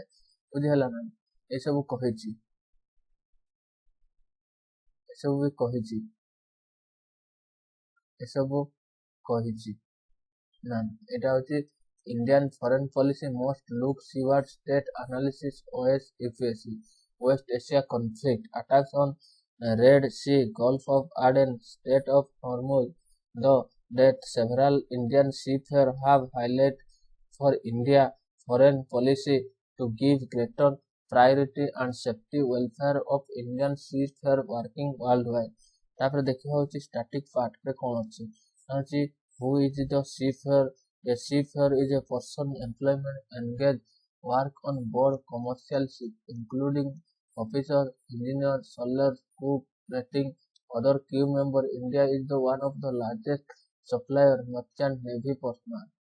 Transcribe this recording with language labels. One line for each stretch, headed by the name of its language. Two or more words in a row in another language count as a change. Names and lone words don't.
Odia: ବୁଝିହେଲା ନା? ଏସବୁ କହିଛି ନା। ଏଟା ହଉଛି
English: Indian foreign policy most look seaward state analysis OSFAC, West Asia conflict, attacks on Red Sea, Gulf of Aden, Strait of Hormuz, the that several Indian seafarers have highlighted for India foreign policy to give greater priority and safety welfare of Indian seafarers working worldwide।
Odia: ତାପରେ ଦେଖିବା ହଉଛି
English: static part
Odia: ରେ କଣ ଅଛି
English: who is the seafarer? A seafarer is a person employment engaged work on board commercial ship, including officer, engineer, sailor, cook, rating, other crew member. India is the one of the largest supplier merchant navy personnel.